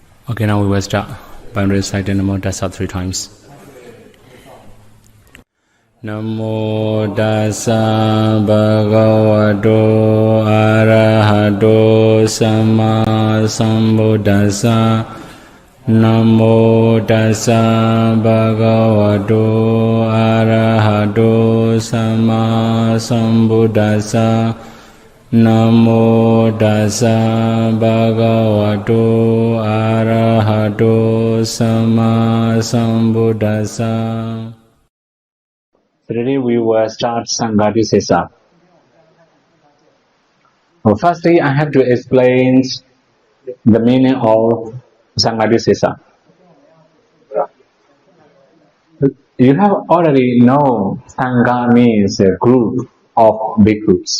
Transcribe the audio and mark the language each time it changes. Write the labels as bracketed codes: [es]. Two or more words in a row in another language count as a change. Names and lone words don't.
[en] Okay, now we will start by reciting Namo Tassa 3 times. [pi] Namo Tassa Bhagavato Arahato Sama Sambuddhassa. Namo Tassa Bhagavato Arahato Sama Sambuddhassa. Namo Tassa Bhagavato Arahato Sama Sambuddhassa. [en] Today we will start Saṃghadisesa. Well, firstly, I have to explain the meaning of Saṃghadisesa. You have already known Saṃgha means a group of bhikkhus.